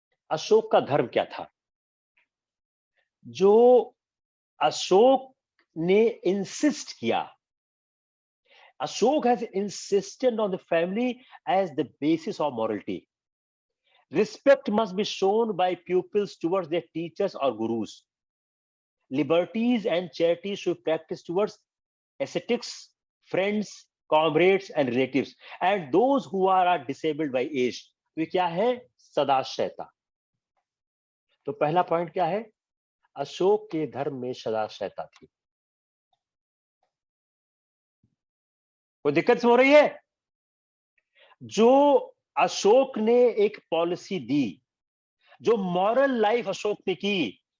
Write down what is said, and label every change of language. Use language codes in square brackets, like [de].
[hi] अशोक का धर्म क्या था? जो अशोक ने इंसिस्ट किया, [en] Ashok has insisted on the family as the basis of morality. Respect must be shown by pupils towards their teachers or gurus. Liberties and charities should practice towards ascetics, friends, comrades and relatives, and those who are disabled by age. [hi] तो क्या है? सदाशयता। तो पहला point क्या है? अशोक के धर्म में सदाशयता थी। कोई दिक्कत हो रही है? जो अशोक ने एक पॉलिसी दी, जो मॉरल लाइफ अशोक ने की,